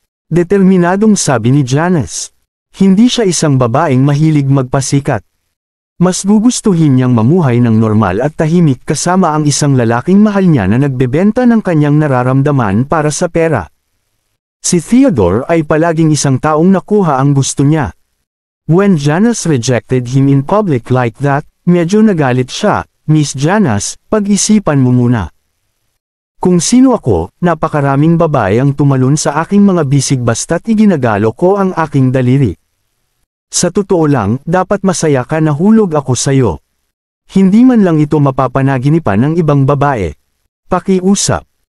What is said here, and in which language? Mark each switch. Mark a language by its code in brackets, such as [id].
[tl] Determinadong sabi ni Janice. Hindi siya isang babaeng mahilig magpasikat. Mas gugustuhin niyang mamuhay ng normal at tahimik kasama ang isang lalaking mahal niya na nagbebenta ng kanyang nararamdaman para sa pera. Si Theodore ay palaging isang taong nakuha ang gusto niya. [en] When Janice rejected him in public like that, [tl] medyo nagalit siya. Miss Janice, pag-isipan mo muna. Kung sino ako, napakaraming babae ang tumalon sa aking mga bisig basta't iginagalo ko ang aking daliri. Sa totoo lang, dapat masaya ka na hulog ako sayo. Hindi man lang ito mapapanaginipan ng ibang babae. Pakiusap.